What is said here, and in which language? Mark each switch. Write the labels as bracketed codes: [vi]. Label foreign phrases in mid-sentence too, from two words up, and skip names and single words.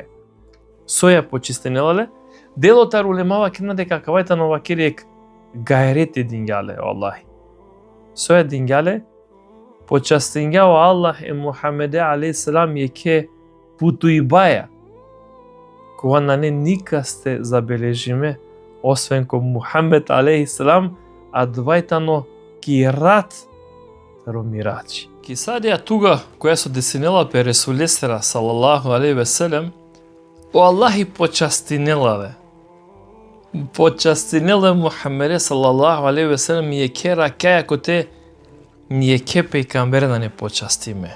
[rom] Соја почистинела ле, делотар улемава кина дека кавајта на вакерек гајрете дингјале Аллахи. Соја дингјале, почастинја о Аллах и Мухамеде алейхиссалам ке путуибаја, кога на не никасте забележиме, освен ко Мухамед алейхиссалам, а двајтано ки рат таро мирачи. Ки садија туга која се десинела пе Ресулесера [ar] صلى الله عليه وسلم, [rom] о Аллахи почастинела ле. Почастинела Мухамеде [ar] صلى الله عليه وسلم [rom] ке ракаја коте ние ке пејкамбер [mk] да не почастиме.